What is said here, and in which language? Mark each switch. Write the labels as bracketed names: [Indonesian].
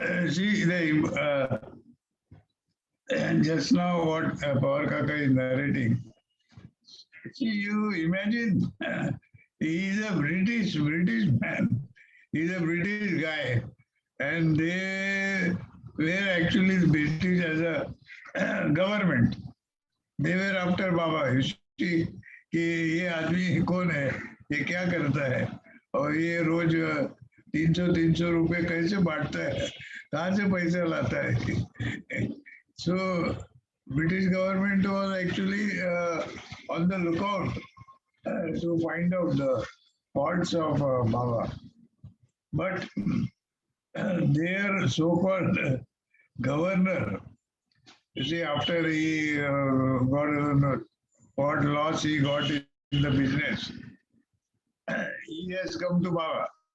[English] See, and just now what Pawar Kaka is narrating. See, you imagine he is a British man. He's a British guy, and they were actually British as a government. They were after Baba. You see, [Hindi] कि ये आदमी कौन है, ये क्या करता है, और ये रोज 300 रुपए कैसे बांटता है, कहाँ से पैसा लाता है. [English] So British government was actually on the lookout to find out the faults of Baba. But their so-called governor, you see, after he got what loss he got in the business, he has come to Baba.